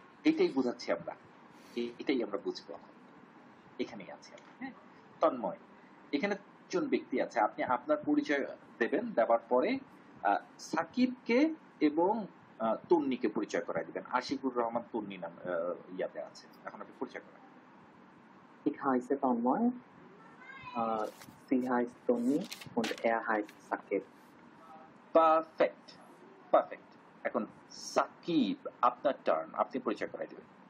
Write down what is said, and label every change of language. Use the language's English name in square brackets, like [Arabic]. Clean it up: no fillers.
[Bangla] এটাই বুঝাচ্ছি আমরা, এটাই আমরা বুঝবো। এখানেই আছে। হ্যাঁ, তন্ময়, এখানে একজন ব্যক্তি আছে, আপনি আপনার পরিচয় দেবেন, দেওয়ার পরে সাকিবকে এবং তন্নিকে পরিচয় করাই দিবেন। আশিকুর রহমান তন্নি নাম ইয়াতে আছে, এখন আপনি পরিচয় করেন। [German] Ich heiße Tanmoy, sie heißt Toni und er heißt Sakib. [Bangla] Perfect, perfect. এখন সাকিব, আপনার টার্ন, আপনি পরিচয় করাই দিবেন।